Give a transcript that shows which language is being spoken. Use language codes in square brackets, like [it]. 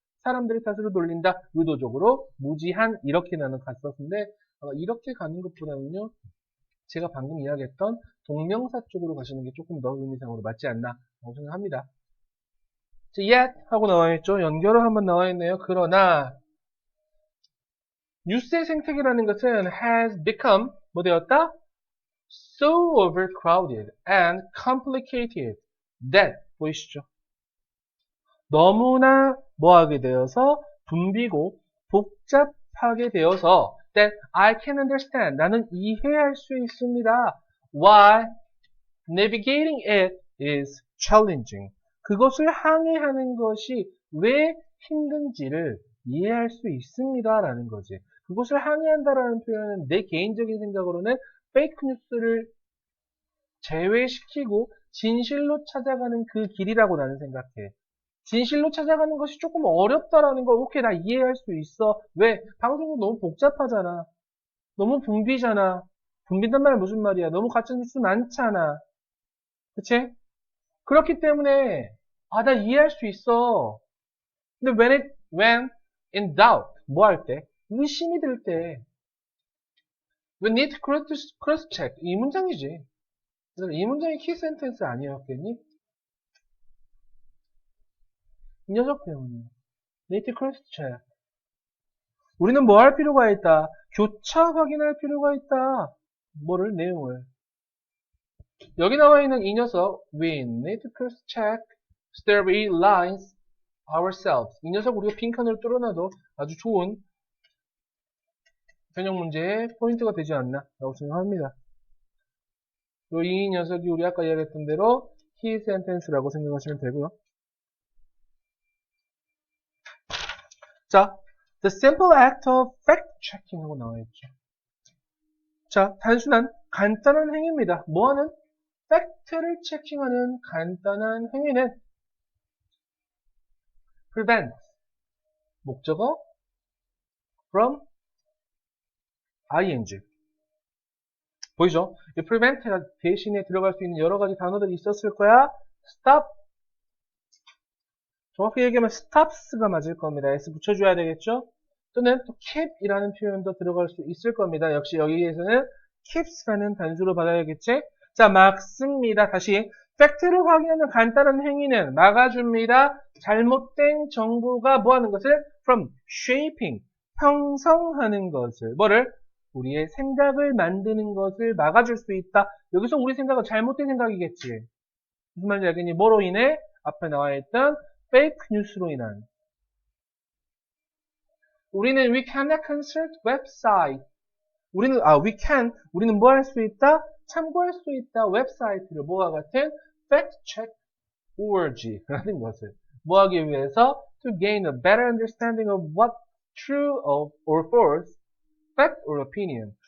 [ko] 사람들의 탓으로 돌린다, 의도적으로, 무지한, 이렇게 나는 갔었는데, 이렇게 가는 것보다는요, 제가 방금 이야기했던 동명사 쪽으로 가시는 게 조금 더 의미상으로 맞지 않나 라고 생각합니다. yet 하고 나와있죠. 연결어 한번 나와있네요. 그러나 뉴스의 생태계라는 것은 [en] has become [ko] 뭐 되었다? [en] So overcrowded and complicated that [ko] 보이시죠? 너무나 뭐하게 되어서 붐비고 복잡하게 되어서 [en] that I can understand [ko] 나는 이해할 수 있습니다. [en] Why navigating it is challenging. [ko] 그것을 항해하는 것이 왜 힘든지를 이해할 수 있습니다. 라는 거지. 그것을 항해한다라는 표현은 내 개인적인 생각으로는 페이크 뉴스를 제외시키고 진실로 찾아가는 그 길이라고 나는 생각해. 진실로 찾아가는 것이 조금 어렵다라는 거, 오케이, 나 이해할 수 있어. 왜? 방송국 너무 복잡하잖아. 너무 붐비잖아. 붐빈단 말은 무슨 말이야? 너무 가짜 뉴스 많잖아. 그치? 그렇기 때문에, 아, 나 이해할 수 있어. 근데 [en] when in doubt, [ko] 뭐 할 때? 의심이 들 때. [en] We need to cross check. [ko] 이 문장이지. 그래서 이 문장이 키 센텐스 아니었겠니? 이 녀석 때문에. [en] need to cross check. [ko] 우리는 뭐 할 필요가 있다? 교차 확인할 필요가 있다. 뭐를? 내용을. 여기 나와 있는 이 녀석, [en] we need to cross check three lines ourselves. [ko] 이 녀석 우리가 빈칸으로 뚫어놔도 아주 좋은 변형 문제의 포인트가 되지 않나 라고 생각합니다. 이 녀석이 우리 아까 이야기했던 대로 [en] key sentence [ko] 라고 생각하시면 되고요. [en] 자, the simple act of fact-checking [ko] 하고 나와있죠. 자, 단순한 간단한 행위입니다. 뭐하는? 팩트를 체킹하는 간단한 행위는 prevent, 목적어 from ing. 보이죠? 이 prevent 대신에 들어갈 수 있는 여러 가지 단어들이 있었을 거야. [en] stop. [ko] 정확히 얘기하면 stops가 맞을 겁니다. s 붙여줘야 되겠죠? 또는 또 keep이라는 표현도 들어갈 수 있을 겁니다. 역시 여기에서는 keeps라는 단수로 받아야겠지? 자, 막습니다. 다시. 팩트를 확인하는 간단한 행위는 막아줍니다. 잘못된 정보가 뭐 하는 것을? [en] from shaping, [ko] 형성하는 것을. 뭐를? 우리의 생각을 만드는 것을 막아줄 수 있다. 여기서 우리 생각은 잘못된 생각이겠지. 무슨 말인지 알겠니? 뭐로 인해? 앞에 나와 있던 페이크 뉴스로 인한. 우리는 [en] we can consult website. [ko] 우리는 뭐 할 수 있다? 참고할 수 있다. 웹사이트를 뭐와 같은 factcheck.org라는 것을 뭐 하기 위해서 [en] to gain a better understanding of what true or false, fact or opinion.